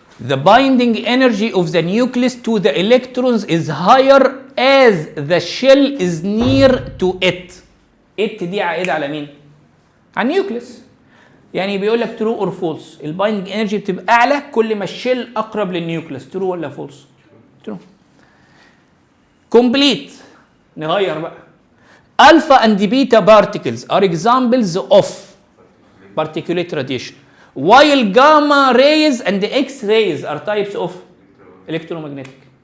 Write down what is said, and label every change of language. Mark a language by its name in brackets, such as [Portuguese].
[English] The binding energy of the nucleus to the electrons is higher as the shell is near to it. [Arabic] it دي عائدة على مين؟ على النيوكليس. يعني بيقول لك [English] true or false. [Arabic] البايندنج انرجي بتبقى اعلى كل ما الشيل اقرب للنيوكليس. [English] true ولا false؟ true. [Arabic] complete. نغير بقى. [English] alpha and beta particles are examples of particulate radiation. while gamma rays and X rays are types of electromagnetic.